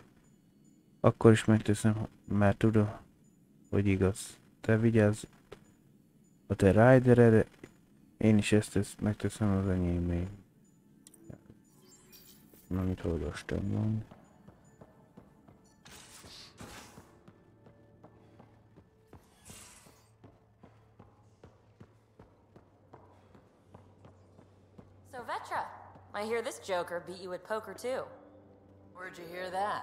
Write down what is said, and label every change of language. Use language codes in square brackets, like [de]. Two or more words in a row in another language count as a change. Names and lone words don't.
[hu] Akkor is megteszem, mert tudom, hogy igaz. Te vigyázz a te rideredre, én is megteszem az enyémé. Amit olvastam volna. [en] So Vetra, I hear this joker beat you at poker too. Where'd you hear that?